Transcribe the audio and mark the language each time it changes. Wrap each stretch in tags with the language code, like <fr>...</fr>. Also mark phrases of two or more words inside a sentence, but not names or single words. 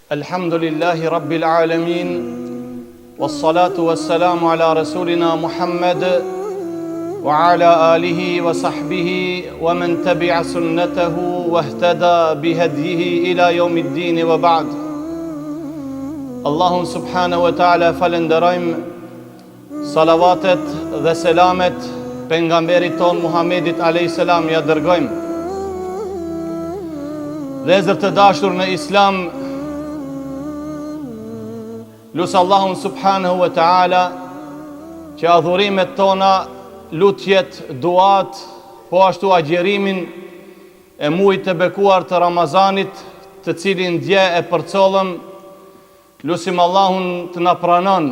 <ar>الحمد لله رب العالمين والصلاة والسلام على رسولنا محمد وعلى آله وصحبه ومن تبع سنته واهتدى بهديه إلى يوم الدين وبعد.</ar> <sq>Allahun</sq> <ar>سبحانه وتعالى</ar> <sq>falenderojm, salavatet dhe selamet pejgamberit ton Muhammedit</sq> <ar>عليه السلام</ar> <sq>ja dërgojm. Vëllezër të dashur në Islam, lusë Allahun</sq> <ar>سبحانه وتعالى</ar> <sq>që adhurimet tona, lutjet, duat, po ashtu agjerimin e muajit të bekuar të Ramazanit, të cilin dje e përcollëm, lusim Allahun të na pranon.</sq>